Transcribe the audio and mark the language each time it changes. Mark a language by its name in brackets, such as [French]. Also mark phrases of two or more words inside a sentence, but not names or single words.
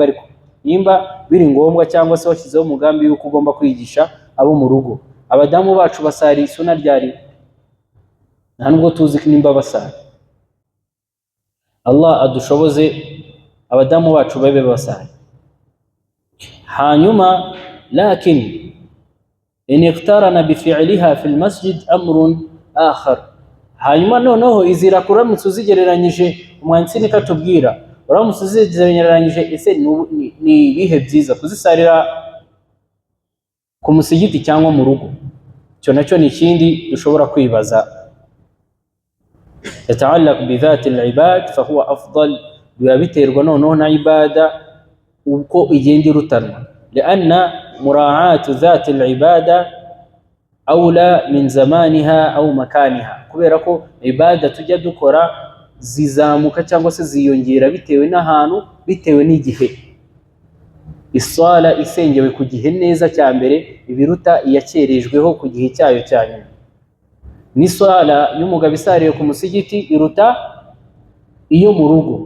[Kinyarwanda] ariko nimba biri ngombwa cyangwa se washyizeho umugambi yuko ugomba kwigisha abo mu rugo, abadamu bacu basari suna ryari? nta nubwo tuzi nimba basari. Allah adushoboze abadamu bacu babe basari. [Arabic] hanyuma لكن إن اقترن بفعلها في المسجد أمر آخر. [Kinyarwanda] hanyuma noneho izira kuramutse uzigereranyije, umwanditsi niko atubwira, uramutse uzigereranyije, ese ni ibihe byiza kuzisarira ku musigiti cyangwa mu rugo? cyo nacyo ni ikindi dushobora kwibaza. [Arabic] يتعلق بذات العباد فهو أفضل, [Kinyarwanda] biterwa noneho na ibada uko igenda irutanwa. [Arabic] لأن مراعاة ذات العبادة أولى من زمانها أو مكانها. [Kinyarwanda] kubera ko ibada tujya dukora zizamuka cyangwa se ziyongera bitewe n'ahantu, bitewe n'igihe. iswala isengewe ku gihe neza cya mbere ibiruta iyakerejweho ku gihe cyayo cya nyuma. n'iswala y'umugabo isariye ku musigiti iruta iyo mu rugo.